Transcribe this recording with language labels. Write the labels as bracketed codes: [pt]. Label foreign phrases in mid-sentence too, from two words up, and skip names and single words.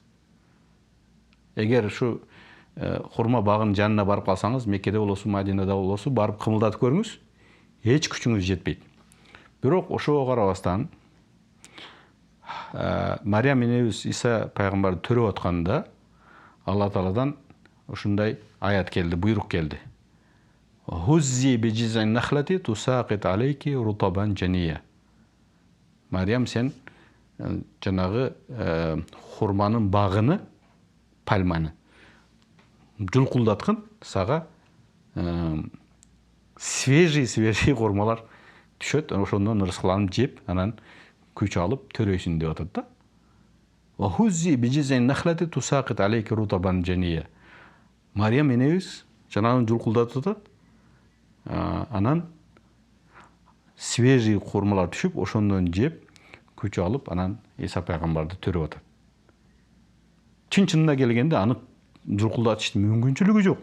[ky] Эгер ушу хурма багынын жанына барып калсаңыз, Меккеде болосу, Мадинада болосу, барып кымылдатып көрүңүз, эч күчүңүз жетпейт. Бирок ошого карабастан Мариям энебиз Иса пайгамбарды төрөп атканда Алла Тааладан ушундай аят келди, буйрук келди. [ar] هزي بجذع النخلة تساقط عليك رطبا جنيا. [ky] Мариям, сен жанагы хурманын багыны, пальманы жулкулдаткын, сага свежий хурмалар түшөт, ошондон ырыскыланып жеп, анан күч алып төрөйсүн деп атат да. [ar] هزي بجذع النخلة تساقط عليك رطبا جنيا. [ky] Мариям энебиз жанагын жулкулдатып атат. Анан свежий хурмалар түшүп, ошондон жеп, күч алып, анан Иса пайгамбарды төрөп атат. Чын-чынына келгенде аны жулкулдатыштын мүмкүнчүлүгү жок.